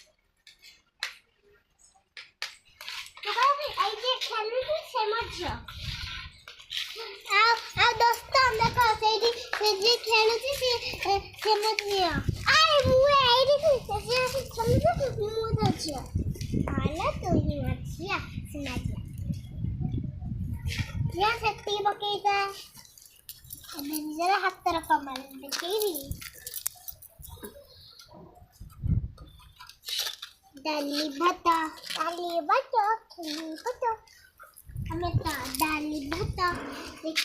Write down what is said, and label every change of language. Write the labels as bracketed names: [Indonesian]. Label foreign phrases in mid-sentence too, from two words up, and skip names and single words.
[Odia] ଏଇ ଯେ ଖେଳୁଛି ସେ ମୋ ଝିଅ ଆଉ ଦୋସ୍ତ ଦେଖ ସେଇଠି ସେ ଯିଏ ଖେଳୁଛି ସେ ମୋ ଝିଅ ଆରେ ମୁଁ ଏଇଠି ଖେଳୁଛି ମୁଁ ତା ଝିଅ ହେଲା ତୁ ହିଁ ମୋ ଝିଅ ସୁନା ଝିଅ ସେତିକି ପକେଇଥା ଏବେ ନିଜର ହାତର କମାଲ ଦେଖେଇବି [Hindi] डाली भाता खेली भाता हमें तो डाली भाता